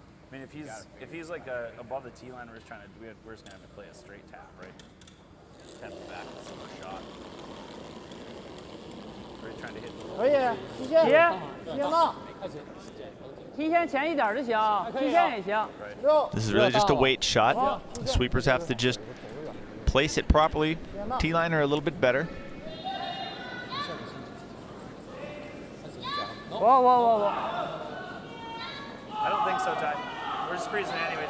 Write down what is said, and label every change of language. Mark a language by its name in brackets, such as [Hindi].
[English] I mean, if he's like above the T line, we're just gonna have to play a straight tap, right? Just tap it back and see a shot. We're trying to hit. [Chinese] 可以，接嘛，提前前一点就行，提前也行。 [English] This is really just a weight shot. The sweepers have to just place it properly. T-line are a little bit better. Whoa. I don't think so, Ty. We're just freezing anyways.